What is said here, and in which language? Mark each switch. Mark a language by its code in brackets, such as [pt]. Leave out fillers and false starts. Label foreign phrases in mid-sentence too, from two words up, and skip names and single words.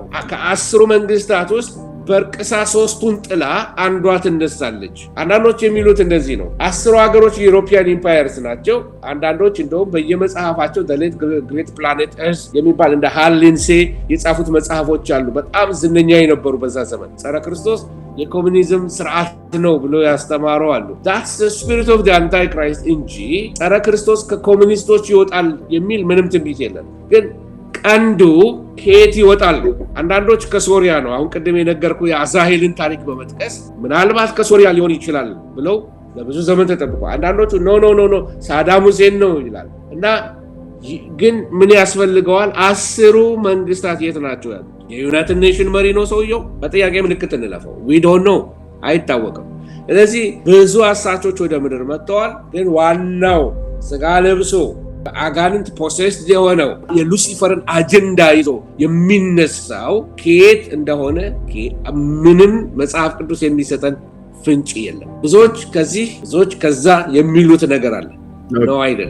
[am] ከ10 መንግስታት ውስጥ በርቅሳ 3ቱን ጥላ አንዷ ትነሳለች። አንዳንዶች የሚሉት እንደዚህ ነው። 10 ሀገሮች የዩሮፒያን ኢምፓየርስ ናቸው። አንዳንዶች እንደውም በየመጽሐፋቸው ሌት ግሬት ፕላኔት ኤርዝ የሚባል እንደ ሃሊንሴ የጻፉት መጽሐፎች አሉ። በጣም ዝነኛ የነበሩ በዛ ዘመን ጸረ ክርስቶስ የኮሚኒዝም ስርዓት ነው ብሎ ያስተማሩ አሉ። [en] that's the spirit of the antichrist [am] እንጂ ጸረ ክርስቶስ ከኮሚኒስቶች ይወጣል የሚል ምንም ትንቢት የለም። ግን ቀንዱ ከየት ይወጣል? አንዳንዶች ከሶሪያ ነው። አሁን ቅድም የነገርኩ የአዛሄልን ታሪክ በመጥቀስ ምናልባት ከሶሪያ ሊሆን ይችላል ብለው ለብዙ ዘመን ተጠብቋል። አንዳንዶቹ ኖ ሳዳም ሁሴን ነው ይላል። እና ግን ምን ያስፈልገዋል? 10 መንግስታት የት ናቸው ያሉት? የዩናይትድ ኔሽን መሪ ነው ሰውየው? በጥያቄ ምልክት እንለፈው። [en] we don't know፣ [am] አይታወቅም። ስለዚህ ብዙ አሳቾች ወደ ምድር መጥተዋል። ግን ዋናው ስጋ ለብሶ አጋንንት ፖሴስድ የሆነው የሉሲፈርን አጀንዳ ይዞ የሚነሳው ከየት እንደሆነ ምንም መጽሐፍ ቅዱስ የሚሰጠን ፍንጭ የለም። ብዙዎች ከዚህ ብዙዎች ከዛ የሚሉት ነገር አለ ነው አይደል?